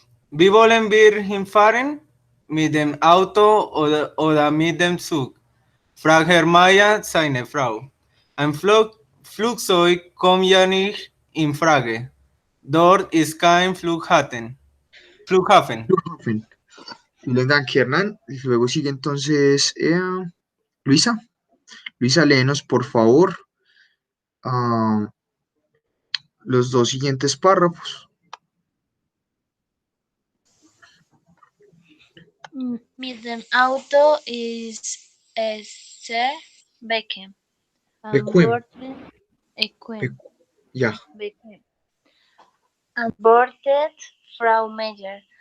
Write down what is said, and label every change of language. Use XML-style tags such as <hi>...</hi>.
<de>Wie wollen wir hinfahren? Mit dem Auto oder mit dem Zug? Fragt Herr Meier seine Frau. Ein Flugzeug kommt ja nicht in Frage. Dort ist kein Flughafen. Vielen Dank, Hernán.</de> <es>Y luego sigue entonces Luisa. Luisa, léenos, por favor, los dos siguientes párrafos.</es> <de>Mit dem Auto ist es sehr bequem. An Bequem. Bord Ja, bequem. An Bordet Frau Meyer.</de>